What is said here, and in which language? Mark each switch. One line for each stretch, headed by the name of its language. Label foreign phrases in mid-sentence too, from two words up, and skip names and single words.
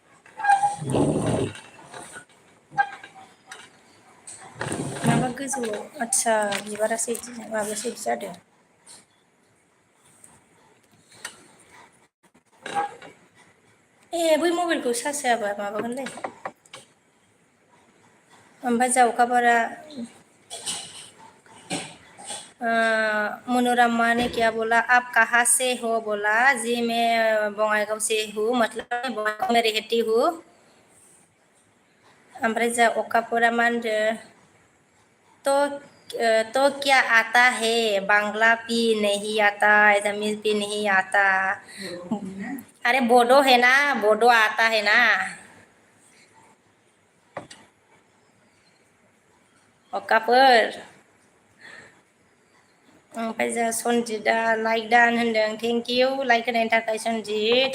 Bodo: माबा गोजौआव आदसा बिबारासो इदि माबासो इदि जादों बै मबाइलखौ चार्ज होआबा माबागोनलै
Hindi: ओमफ्राय जा अखाफोरा मनोरमा ने क्या बोला, आप कहाँ से हो बोला, जी मैं बङाइगाव से हूँ, मतलब बङाइगाव में रहती हूँ।
Bodo: ओमफ्राय जा अखाफोरा मा होनदो,
Hindi: तो क्या आता है, बांग्ला भी नहीं आता, तमिल भी नहीं आता। अरे बोडो है ना, बोडो आता है ना।
Bodo: अखाफोर। ओमफ्राय जा सनजितआ लाइक दान होनदों,
English: thank you
Bodo: लाइक होनायनि थाखाय सनजित।